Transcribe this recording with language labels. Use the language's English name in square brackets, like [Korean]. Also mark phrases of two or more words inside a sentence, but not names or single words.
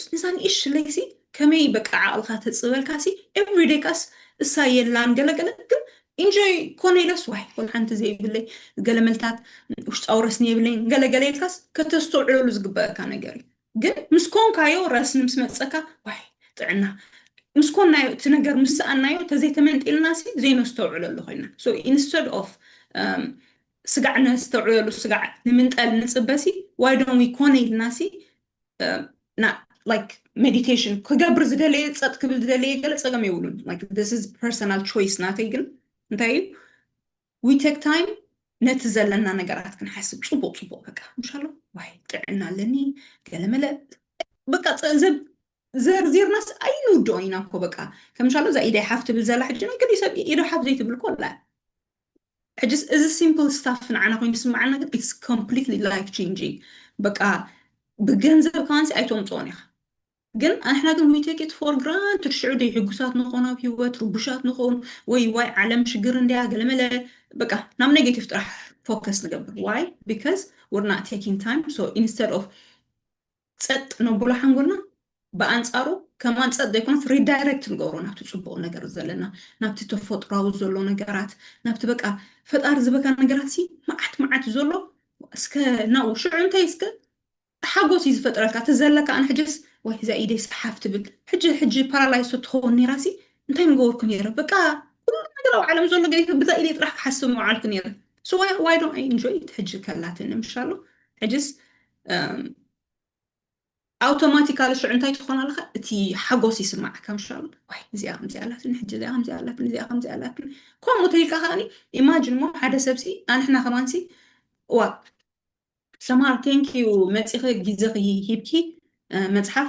[Tigrinya] ንሳ ንእሽተይሲ ከመይ በቃ ዓቕልካ ተፅበልካሲ ኤቭሪዴይ ካስ እሳ የላን ገለገለ ግን ኢንጆይ ኮነ ኢለስ ዋይ ኮን ሓንቲ ዘይብለይ ገለ መልታት ውሽጣዊ ረስኒ የብለይ ገለገለ ኢልካስ ከተስተውዕለሉ ዝግበአካ ነገር እዩ ግን ምስ ኮንካዮ ረስኒ ምስ መፀካ ዋይ ጥዕና ምስ ኮንናዮ እቲ ነገር ምስ ሰኣናዮ ተዘይተመንጢልናሲ ዘይነስተውዕለሉ ኮይና [English] so instead of [Tigrinya] ስጋዕ ነስተውዕለሉ ስጋዕ ንምንጠል ንፅበሲ [English] why don't we [Tigrinya] ኮነ ኢልናሲ [English] like meditation [Tigrinya] ክገብር ዝደለየ ፀጥ ክብል ዝደለየ ገለ ፀገም የብሉን [English] like this is personal choice [Tigrinya] ናተይ ግን እንታይ እዩ [English] we take time [Tigrinya] ነቲ ዘለና ነገራት ክንሓስብ ፅቡቅ ፅቡቅ በቃ ምሻሎ ዋይ ጥዕና ኣለኒ ገለመለ በቃ ዘርዚርናስ ኣይንውድኦ ኢና እኮ በቃ ከምሻሎ እዛ ኢደይ ሓፍ ትብል ዘላ ሕጂ ገለ ሰብ ኢዶ ሓፍ ዘይትብል እኮ ኣላ ሕጂ እዚ [English] simple stuff [Tigrinya] ንዓና ኮይኑ ስማዓና ግን [English] it's completely life changing [Tigrinya] በቃ ብገንዘብ ካንሲ ኣይተምፅኦን ኢኻ ግን احنا ግን [English] we take it for granted [Tigrinya] ሽዑ ደይ ሕጉሳት ንኾኑ ኣብ ሂወት ርቡሻት ንኾኑ ወይ ዓለም ሽግር እንድያ ገለመለ በቃ ናብ ኔጌቲቭ ጥራሕ ፎከስ ንገብር [English] why because we're not taking time so instead of [Tigrinya] ፀጥ ነብሎ ሓንጎልና ብኣንፃሩ ከማን ፀጥ ዘይኮነስ ሪዳይሬክት ንገብሮ ናብቲ ፅቡቅ ነገር ዘለና ናብቲ ተፈጥሯዊ ዘሎ ነገራት ናብቲ በቃ ፈጣሪ ዝበካ ነገራት ሲ መዓት መዓት ዘሎ እስከ ናብኡ ሽዑ እንታይ እስከ ሓጎስ እዩ ዝፈጥረልካ ትዘለካ ኣነ ሕጅስ ወይ እዛ ኢደይ ሰሓፍ ትብል ሕጂ ፓራላይዝ ትኸውን ኔራሲ እንታይ ንገበርኩ ነይረ በቃ ኩሉ ነገር ኣብ ዓለም ዘሎ ገ ብዛ ኢደይ ጥራሕ ክሓስብ መዓልኩ ነይረ [English] so why don't I enjoy it [Tigrinya] ሕጂ ከላትን ምሻሎ ሕጅስ ኣውቶማቲካሊ ሽዑ እንታይ ትኾን ኣለካ እቲ ሓጎስ ይስማዓካ ምሻሎ ወይ እዚኣ ከምዚ ኣላትን ሕጂ እዚኣ ከምዚ ኣላትን እዚኣ ከምዚ ኣላትን ከምኡ ተይልካ ከዓኒ ኢማጅን ሞ ሓደ ሰብሲ ኣንሕና ከማንሲ ዋ ሰማር ቴንኪዩ መፂኺ ግዜ ሂብኪ መፅሓፍ